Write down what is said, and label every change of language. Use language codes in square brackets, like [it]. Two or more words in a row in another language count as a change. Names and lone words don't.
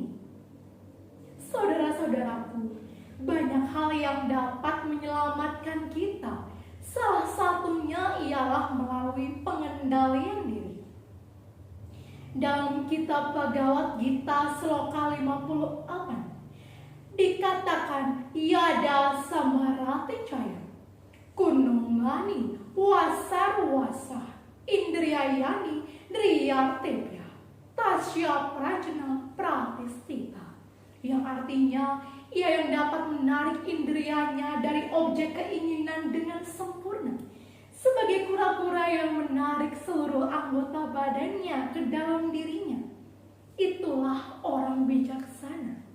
[id] Saudara-saudaraku, banyak hal yang dapat menyelamatkan kita. Salah satunya ialah melalui pengendalian diri. Dalam kitab Bhagavad Gita Sloka 58 dikatakan [sa] Yada Samarati Caya Kunungani Wasarwasa Indriyayani Driyartebya Tasya Prajna Pratistita, [id] yang artinya ia yang dapat menarik indrianya dari objek keinginan dengan sempurna, sebagai kura-kura yang menarik seluruh anggota badannya ke dalam dirinya. Itulah orang bijaksana.